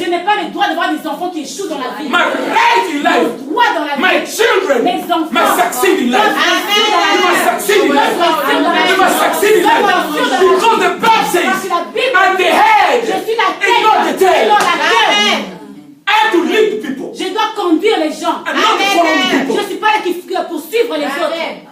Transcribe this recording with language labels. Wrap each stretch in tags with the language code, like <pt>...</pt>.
<fr>Je n'ai pas le droit d'avoir des enfants qui échouent dans la vie.</fr> <en>My right in life.</en> <fr>Mon droit dans la vie.</fr> <en>My children</en> <fr>Mes enfants.</fr> <en>must succeed in life. You must succeed in life. You must succeed in life. Because the Bible says,</en> <fr>Parce que la Bible</fr> <en>I'm the</en> <fr>je</fr> <en>head</en> <fr>suis la</fr> <en>and not the</en> <fr>tête et</fr> <en>tail.</en> <fr>non la queue.</fr> <en>I have to lead the people.</en> <fr>Je dois conduire les gens.</fr> <en>I'm not following</en> <fr>Je</fr> <en>people.</en> <fr>ne suis pas là qui poursuivre les autres.</fr>